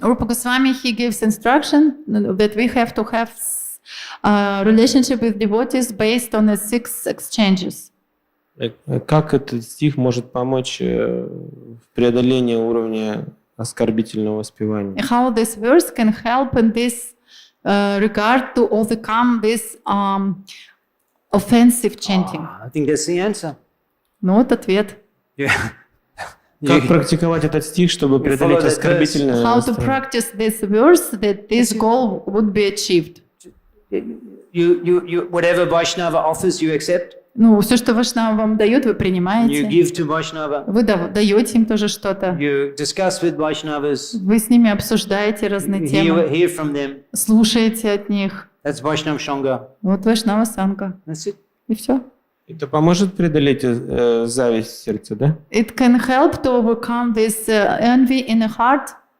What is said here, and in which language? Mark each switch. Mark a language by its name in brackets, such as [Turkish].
[English] Rupa Goswami, he gives instruction that we have to have a relationship with devotees based on the 6 exchanges. [Russian] Как этот стих может помочь в преодолении уровня оскорбительного воспевания? [English] How this verse can help in this regard to overcome this offensive chanting. I think that's the answer. [Russian] Ну вот ответ. [English] Yeah. [Russian] Как практиковать этот стих, чтобы преодолеть оскорбительное [English] How to [Russian] настроение? [English] practice this verse that this goal would be achieved. You whatever Vaishnava offers, you accept. [Russian] Ну, все, что Вайшнава вам дает, вы [English] You [Russian] принимаете. [English] give to Vaishnava. [Russian] Вы даете им тоже что-то. [English] You discuss with Vaishnavas. [Russian] Вы с ними обсуждаете разные темы, [English] Hear from them. [Russian] слушаете от них. [English] That's Vaishnava Shanga. [Russian] Вот Вайшнава Санга. [English] That's it. [Russian] И все. Это поможет преодолеть зависть в сердце, да? [English] It can help to overcome this envy in the heart.